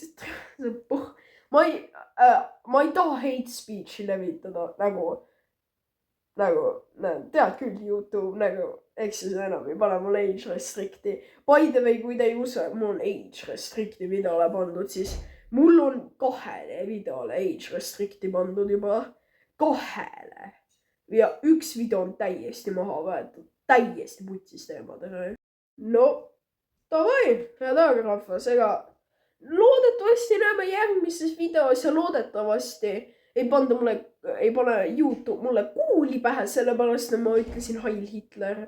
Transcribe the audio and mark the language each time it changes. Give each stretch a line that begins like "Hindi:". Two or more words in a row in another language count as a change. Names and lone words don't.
Estonian: ma ei taha
English: hate speech'i
Estonian: levitada tead küll, YouTube eks siis enam ei pane mul
English: age restrict'i. By the way,
Estonian: kui te ei usu, et mul on
English: age restrict'i
Estonian: videole pandud, siis mul on 2 videole
English: age restrict'i
Estonian: pandud juba. 2. Ja 1 video on täiesti maha võetud. Täiesti putsis teemadega. No, davai, head aega rahvas, ega loodetavasti näeme järgmises videos ja loodetavasti ei pane YouTube mulle kuuli pähe, sellepärast et ma ütlesin
German: Heil Hitler.